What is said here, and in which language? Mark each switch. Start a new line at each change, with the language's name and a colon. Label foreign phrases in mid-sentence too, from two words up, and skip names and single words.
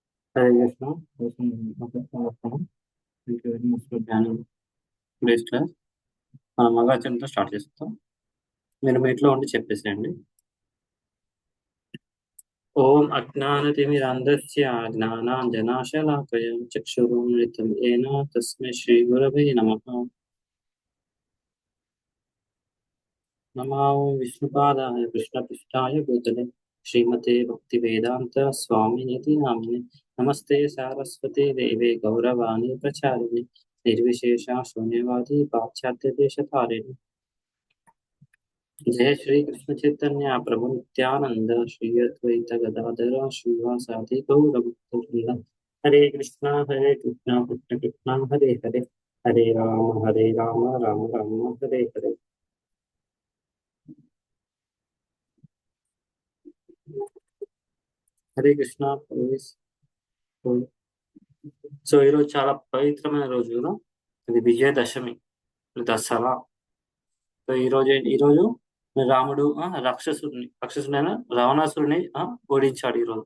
Telugu: హరే కృష్ణ. ఓకే, నమస్కారం.
English: Thank you very much for joining today's class.
Telugu: మనం మగాచంతో స్టార్ట్ చేస్తాం. మీరు మీట్లో ఉండి చెప్పేసేయండి.
Sanskrit: ఓం అజ్ఞానతిమిరాంధస్య జ్ఞానాంజనాశలాకయం చక్షురున్మిలితం ఏన తస్మై శ్రీ గురవే నమః. నమో విష్ణుపాదాయ కృష్ణపృష్ఠాయ భూతలే శ్రీమతే భక్తివేదాంత స్వామినితి నామినే. నమస్తే సారస్వతి దేవే గౌరవాణి ప్రచారిణి నిర్విశేష శూన్యవాది పాశ్చాత్య దేశతారిణి. जय श्री कृष्ण चैतन्य प्रभु नित्यानंद श्री अद्वैत गदाधर श्रीवासादि गौर भक्तवृंद. हरे कृष्णा कृष्ण कृष्णा हरे हरे, हरे राम राम राम हरे हरे.
Telugu: హరే కృష్ణ. సో ఈరోజు చాలా పవిత్రమైన రోజు కదా, ఇది విజయదశమి, దసరా. సో ఈరోజు రాముడు రాక్షసుడైన రావణాసురుని ఓడించాడు ఈరోజు.